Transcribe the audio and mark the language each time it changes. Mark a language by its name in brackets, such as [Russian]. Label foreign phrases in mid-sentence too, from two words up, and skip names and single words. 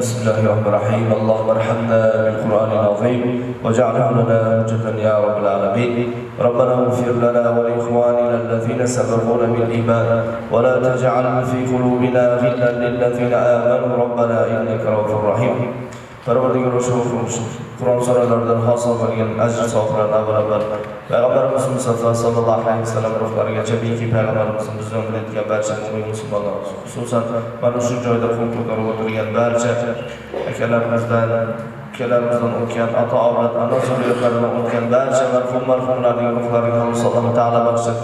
[Arabic] بسم الله الرحمن الرحيم. اللهم ارحمنا بالقرآن العظيم واجعله لنا حجة يا رب العالمين. ربنا اغفر لنا ولإخواننا الذين سبقونا بالإيمان ولا تجعل في قلوبنا غلا للذين آمنوا ربنا إنك رؤوف رحيم. [Uzbek] Parvardigar Qur'on suralaridan hosil bo'lgan ajr sohiblaridan avvalambor Payg'ambarimiz Mustafa [Arabic] صلى الله عليه وسلم [Uzbek] ruhlarigacha beki Payg'ambarimizni bizdan bilayotgan barcha mu'min musulmonlar, xususan mana shu joyda qo'l ko'tarib o'tirgan barcha akalarimizdan o'tgan ota-avlod, ana zurriyotlaridan o'tgan barcha marhumlarning ruhlariga Alloh taolo bag'ishlatsin.